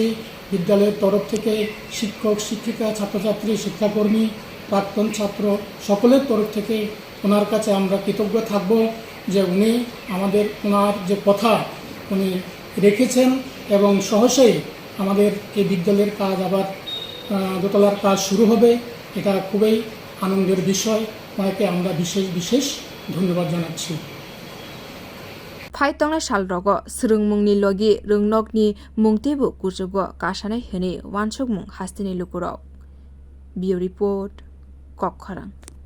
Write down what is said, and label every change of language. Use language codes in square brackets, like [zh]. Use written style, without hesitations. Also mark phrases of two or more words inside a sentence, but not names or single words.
[bn] বিদ্যালয়ের তরফ থেকে শিক্ষক শিক্ষিকা ছাত্রছাত্রী শিক্ষাকর্মী প্রাক্তন ছাত্র সকলের তরফ থেকে ওনার কাছে আমরা কৃতজ্ঞ থাকব যে উনি আমাদের ওনার যে কথা উনি রেখেছেন এবং সহজেই আমাদের এই বিদ্যালয়ের কাজ আবার দোতলার কাজ শুরু হবে। এটা খুবই আনন্দের বিষয়। ওনাকে আমরা বিশেষ ধন্যবাদ জানাচ্ছি। [trp] phai tongnai salrogo swrung mungni logi rwngnokni mung teibo kwchugo kasanai hwnei wansukmung haste ni lukurok. Bio report, Kokharang.